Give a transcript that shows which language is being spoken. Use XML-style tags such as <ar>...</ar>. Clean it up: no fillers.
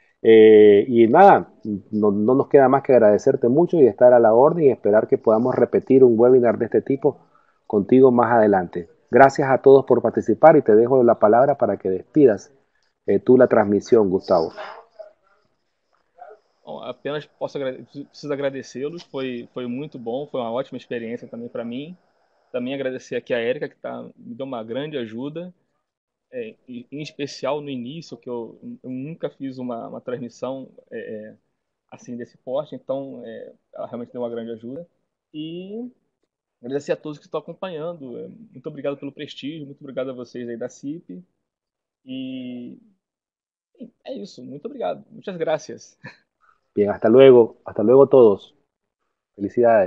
<es>Y nada, no nos queda más que agradecerte mucho y estar a la orden y esperar que podamos repetir un webinar de este tipo contigo más adelante. Gracias a todos por participar y te dejo la palabra para que despidas tú la transmisión, Gustavo.</es> <pt>Bom, apenas preciso agradecê-los, foi muito bom, foi uma ótima experiência também para mim. Também agradecer aqui a Érica, que me deu uma grande ajuda, em especial no início, que eu nunca fiz uma transmissão assim desse porte, então ela realmente deu uma grande ajuda. E agradecer a todos que estão acompanhando. Muito obrigado pelo prestígio, muito obrigado a vocês aí da CIP. E é isso, muito obrigado. Muitas gracias.</pt> <es>Bien, hasta luego todos. Felicidades.</es>